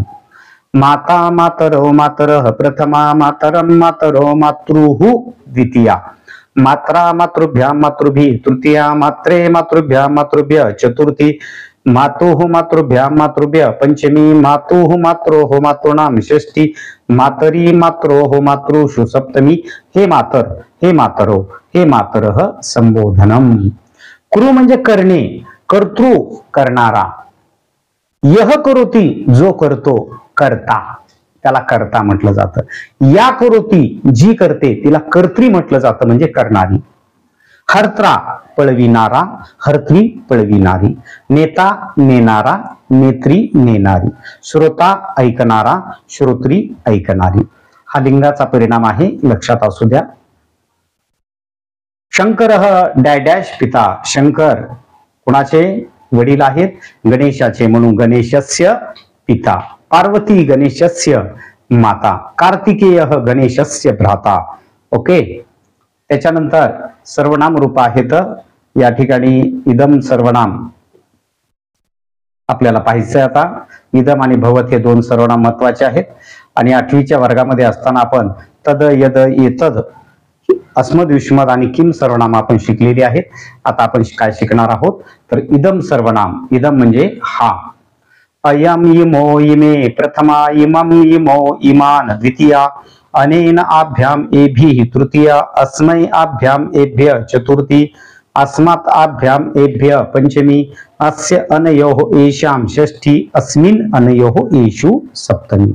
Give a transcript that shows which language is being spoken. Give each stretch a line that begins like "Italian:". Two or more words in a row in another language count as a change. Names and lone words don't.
Sanskrit: माता मातरो मातरः प्रथमा, मातरं मातरो मातृः द्वितीया, मात्रा मातृभ्यां मातृभिः तृतीया, मात्रे मातृभ्यां मातृभ्य चतुर्थी, मातुः मातृभ्यां मातृभ्य पंचमी, मातुः मात्रोः मातॄणां षष्ठी, मातरी मात्रोः मातृषु सप्तमी. हे मातर, हे मातरो, हे मातरः संबोधनम.
Marathi: कुरु म्हणजे करणे, कर्तृ करणारा. यह करोती जो करतो, कर्ता, त्याला कर्ता म्हटलं जातं. या करोती जी करते तिला कर्त्री म्हटलं जातं, म्हणजे करणारी. हर्त्रा पळविणारा, हर्त्री पळविणारी. नेता नेणारा, नेत्री नेणारी. श्रोता ऐकणारा, श्रोत्री ऐकणारी. हा लिंगाचा परिणाम आहे, लक्षात असू द्या.
Sanskrit: शंकरः डॅश पिता,
Marathi: शंकर कुणाचे वडील आहेत? गणेशाचे, म्हणून
Sanskrit: गणेशस्य पिता. पार्वती गणेशस्य माता. कार्तिकेयः गणेशस्य भ्राता.
Marathi: ओके. त्याच्यानंतर सर्वनाम रूप आहेत. या ठिकाणी इदम सर्वनाम आपल्याला पाहायचं आता. इदम आणि भवत हे दोन सर्वनाम महत्वाचे आहेत. आणि 8वीच्या वर्गामध्ये असताना आपण तद यद एतद अस्मद विस्मद आणि किम सर्वनाम आपण शिकलेली आहेत. आता आपण काय शिकणार आहोत तर इदम सर्वनाम. इदम म्हणजे हा.
Sanskrit: अयम इमो इमे प्रथमा इमम इमो इमान द्वितीया अनेन आभ्याम एभिः तृतीया अस्मै आभ्याम एभ्य चतुर्थी अस्मात् आभ्याम एभ्य पंचमी अस्य अनयोः एषां षष्ठी अस्मिन् अनयोः एषु सप्तमी.